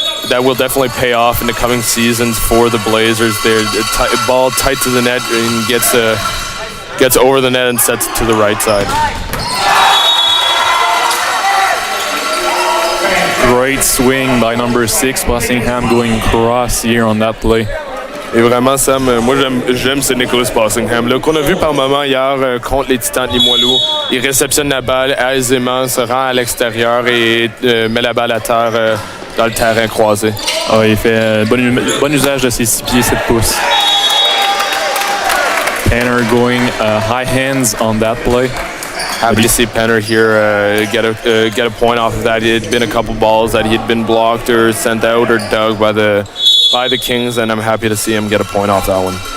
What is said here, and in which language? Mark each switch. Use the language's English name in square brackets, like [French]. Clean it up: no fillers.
[English] that will definitely pay off in the coming seasons for the Blazers. They're ball tight to the net and gets over the net and sets it to the right side. Great swing by number 6, Passingham, going cross here on that play. [French] Et vraiment, Sam, moi j'aime ce Nicholas Passingham là qu'on a vu par moment hier contre les Titans de Limoilou. Il réceptionne la balle aisément, se rend à l'extérieur et met la balle à terre dans le terrain croisé. Oh, il fait bon usage de ses 6 pieds 7 pouces. [English] Penner going high hands on that play. Happy to see Penner here get a point off of that. It had been a couple balls that he had been blocked or sent out or dug by the Kings, and I'm happy to see him get a point off that one.